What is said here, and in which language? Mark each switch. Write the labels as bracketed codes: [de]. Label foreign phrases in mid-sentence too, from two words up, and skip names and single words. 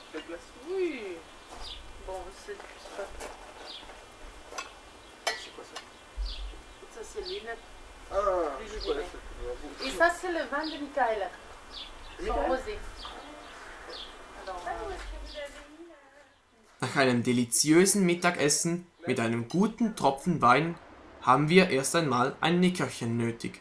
[fr] glace. Oui. Bon, c'est pas... C'est quoi ça? Ça, c'est l'unette. Ah, je connais ça. Et ça, c'est le vin de Michaela. Son rosé. Alors, [de] Nach einem deliziösen Mittagessen mit einem guten Tropfen Wein haben wir erst einmal ein Nickerchen nötig.